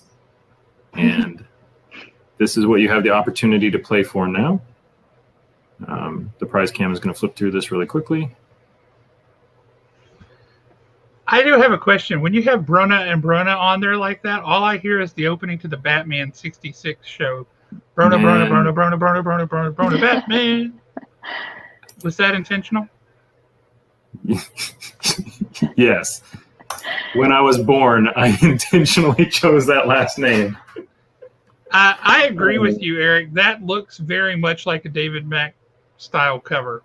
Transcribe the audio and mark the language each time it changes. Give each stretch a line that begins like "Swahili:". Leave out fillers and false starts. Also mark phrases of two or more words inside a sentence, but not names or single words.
English: And this is what you have the opportunity to play for now. The prize cam is going to flip through this really quickly. I do have a question. When you have Brona and Brona on there like that, all I hear is the opening to the Batman 66 show. Brona, Man. Brona, Brona, Brona, Brona, Brona, Brona, Brona, Batman. Was that intentional? Yes. When I was born, I intentionally chose that last name. I agree with you, Eric. That looks very much like a David Mack style cover.